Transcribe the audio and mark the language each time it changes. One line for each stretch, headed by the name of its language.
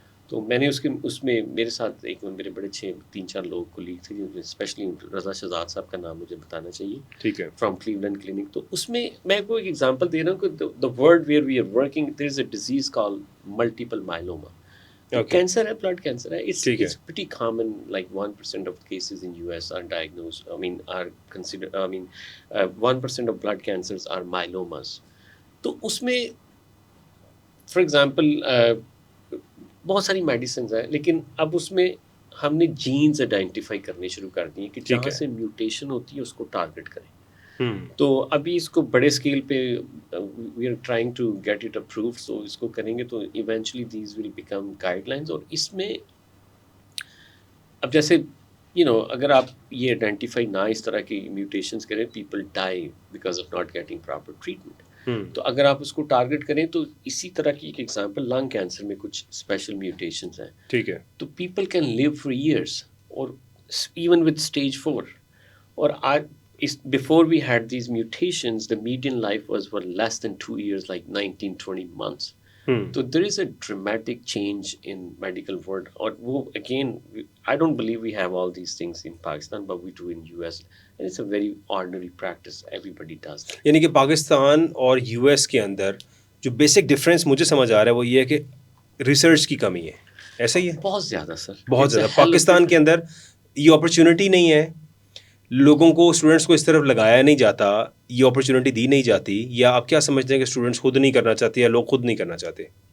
Urdu: تو میں نے اس میں میرے ساتھ ایک میرے بڑے 3-4 لوگ کولیگ تھے, اسپیشلی رضا شہزاد صاحب کا نام مجھے بتانا چاہیے, ٹھیک ہے,
English: From Cleveland Clinic.
Urdu: تو اس میں میں کو ایک ایگزامپل دے رہا ہوں کہ
English: the world where we are working, there is a disease called multiple myeloma. Cancer ہے, blood cancer ہے. It's pretty common, like 1% of cases in US are diagnosed, are considered, 1% of blood cancers are myelomas.
Urdu: تو اس میں for example بہت ساری medicines ہیں, لیکن اب اس میں ہم نے جینز آئیڈینٹیفائی کرنے شروع کر دی ہیں کہ جہاں سے میوٹیشن ہوتی ہے اس کو ٹارگٹ کریں. تو ابھی اس کو بڑے اسکیل پہ
English: We are trying to get it approved.
Urdu: سو اس کو کریں گے تو
English: Eventually these will become guidelines.
Urdu: اور اس میں اب جیسے اگر آپ یہ آئیڈینٹیفائی نہ اس طرح کی میوٹیشنز کریں,
English: People die because of not getting proper treatment.
Urdu: تو اگر آپ اس کو ٹارگٹ کریں تو اسی طرح کی ایک ایگزامپل لنگ کینسر میں کچھ اسپیشل میوٹیشنز ہیں. ٹھیک ہے.
English: تو people can live for years, اور even with stage 4. اور before we had these mutations, the median life was less than 2 years, like 19-20 months. So there is a dramatic change in medical world. Or again, I don't believe we have all these things in Pakistan, but we do in US, and it's a very ordinary practice. Everybody does that.
Urdu: یعنی کہ پاکستان اور US کے اندر جو basic difference مجھے سمجھ آ رہا ہے وہ یہ ہے کہ ریسرچ کی کمی ہے. ایسا ہی ہے؟ بہت زیادہ سر, بہت زیادہ. پاکستان کے اندر یہ اپرچونٹی نہیں ہے, لوگوں کو اسٹوڈنٹس کو اس طرف لگایا نہیں جاتا, یہ اپرچونٹی دی نہیں جاتی, یا آپ کیا سمجھتے ہیں کہ اسٹوڈنٹس خود نہیں کرنا چاہتے یا لوگ خود نہیں کرنا چاہتے؟